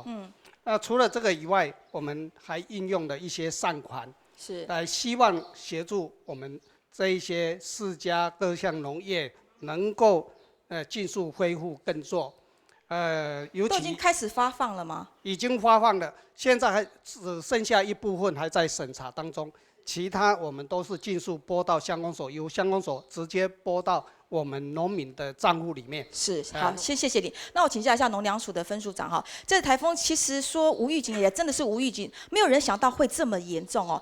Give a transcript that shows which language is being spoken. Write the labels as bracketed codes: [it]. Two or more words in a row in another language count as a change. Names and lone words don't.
[zh] 那除了這個以外，我們還應用了一些善款，來希望協助我們這一些釋迦各項農業能夠盡速恢復耕作。尤其都已經開始發放了嗎？已經發放了，現在還只剩下一部分還在審查當中。 其他我们都是尽数拨到乡公所，由乡公所直接拨到我们农民的账户里面。是，好，谢谢你。那我请教一下农粮署的分署长哈，这次台风其实说无预警也真的是无预警，没有人想到会这么严重哦。